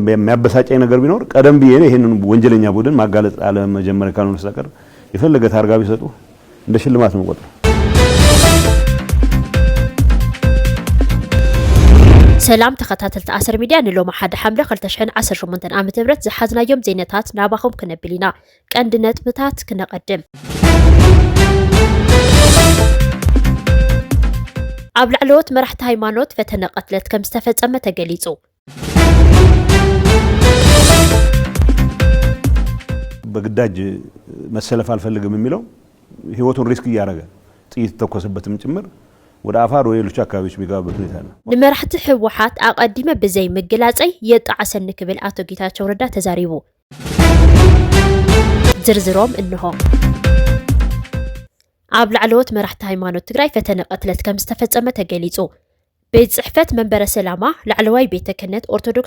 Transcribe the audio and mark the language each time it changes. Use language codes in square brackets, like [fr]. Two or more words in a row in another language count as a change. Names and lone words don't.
[am] የሚያበሳጨኝ ነገር ቢኖር ቀደም ቢዬ ይሄንን ወንጀለኛ ቡድን ማጋለጥ አለ መጀመሪያ ካልሆነ ሰቀር የፈለገ ታርጋ ቢሰጡ እንደ ሽልማት ነው ቆጥሮ [ti] ሰላም ተከታተልት 10 ሚዲያ ንሎም ሓደ ሐምለ 2018 ዓመተ ምህረት ዝሓዝናዮም ዜናታት ናባኹም ክነብሊና ቀንድነት ምታት ክነቀድም ኣብ ላዕለዎት መራሕቲ ሃይማኖት ፈተነ ቀትለት ከም ዝተፈጸመ ተገሊጹ [am] በግዳጅ መሰለፍ አልፈልግም የሚለው ህይወቱን ሪስክ ያያረገ ጥይት ተኮሰበትም ጭምር ወደ አፋር ወይ ሌሎች አካባቢዎች ቢጋበት ሁኔታ ነው [ti] ንመራሕቲ ህወሓት አቀዲመ በዘይ መገላጸይ የጣዓሰን ክብል አቶ ጌታቸው ረዳ ተዛሪቡ ዝርዝሮም እንሆ ኣብ ላዕለዎት መራሕቲ ሃይማኖት ትግራይ ፈተነ ቀትለት ከም ዝተፈጸመ ተገሊጹ ቤት ጽሕፈት መንበረ ሰላማ ላዕለዋይ ቤተ ክህነት ኦርቶዶክስ